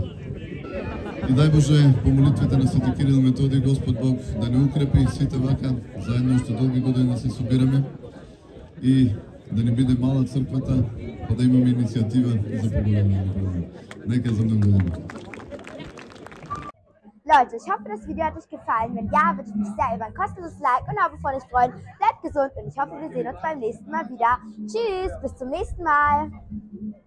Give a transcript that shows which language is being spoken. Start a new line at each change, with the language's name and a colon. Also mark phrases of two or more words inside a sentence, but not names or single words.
Macedonian: И дај Боже, по молитвите на Свети Кирил Методий, Господ Бог да не укрепи сите вака, заедно уште долги години да се собираме и да не биде мала црквата, па да имаме иницијатива за поголемување. Нека за многу години.
German: Leute, ich hoffe, das Video hat euch gefallen. Wenn ja, würde ich mich sehr über ein kostenloses Like und Abo von euch freuen. Bleibt gesund und ich hoffe, wir sehen uns beim nächsten Mal wieder. Tschüss, bis zum nächsten Mal.